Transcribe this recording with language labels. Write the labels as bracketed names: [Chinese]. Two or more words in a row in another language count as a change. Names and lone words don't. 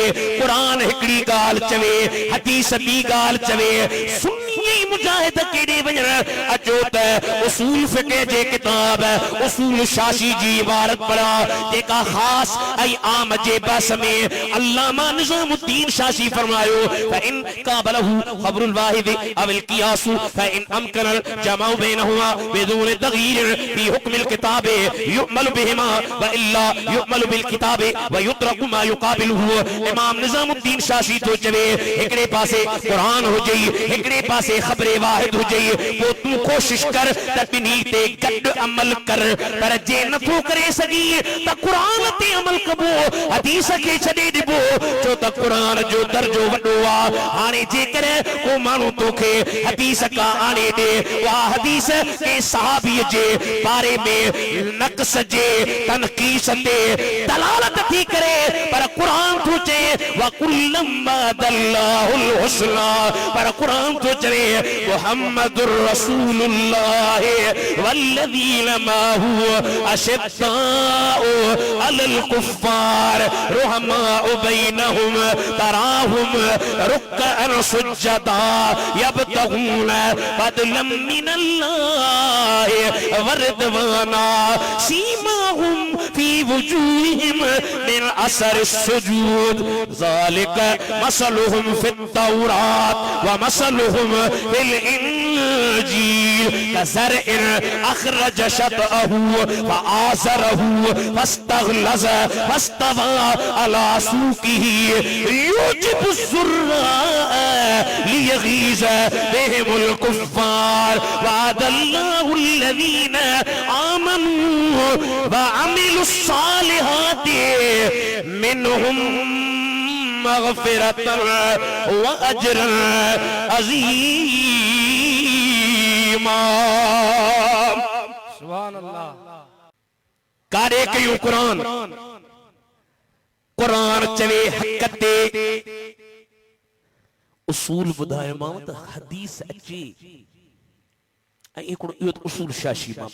[Sindhi] क़ुरान हिकिड़ी ॻाल्हि चवे, हदीस ॿी ॻाल्हि चवे। सुन्नी मुजाहिद केॾे वञण? अचो त उसूल फ़िक़्ह जे किताब उसूल शाशी जी इबारत पढ़ा, जेका ख़ासि ऐं आम जे बहस में अल्लामा निज़ामुद्दीन शाशी फरमायो, [Arabic] فإن قابله خبر الواحد أو القياس فإن أمكن الجمع بينهما بدون تغيير في حكم الكتاب يعمل بهما وإلا يعمل بالكتاب ويترك ما يقابله. [Sindhi] इमाम निज़ामुद्दीन शाशी तो चवे हिकिड़े पासे क़ुरान हुजे, हिकिड़े पासे ख़बरे वाहिद हुजे, पोइ तूं कोशिश कर त ॿिन्ही ते गॾु अमल कर। पर जे नथो करे सघी त क़ुरान ते अमल कबो, हदीस खे छॾे ॾिबो, छो त क़ुरान जो दर्जो वॾो आहे। हाणे जेकर को माण्हू तोखे हदीस का आणे ॾे, उहा हदीस के सहाबीअ जे बारे में नक़्स जे तनक़ीस ते दलालत थी करे, पर क़ुरान थो चए [Arabic] وكلا وعد الله الحسنى, [Sindhi] पर क़ुरान थो चवे [Arabic] محمد رسول الله والذين معه أشداء على الكفار رحماء بينهم تراهم ركعا سجدا يبتغون فضلا من الله ورضوانا سيماهم في وجوههم من أثر السجود ذلك مثلهم في التوراة ومثلهم في الإنجيل كزرع أخرج شطأه فآزره فاستغلظ فاستوى على سوقه يعجب الزراع ليغيظ بهم الكفار وعد الله الذين آمنوا وعملوا الصالحات منهم مغفرة وأجرا عظيما. سبحان الله. [Sindhi] कारे कयूं क़ुरान? क़ुरान चवे हक़ ते उसूल ॿुधायोमांव त हदीस अचे, ऐं हिकिड़ो इहो त उसूल शाशी मां।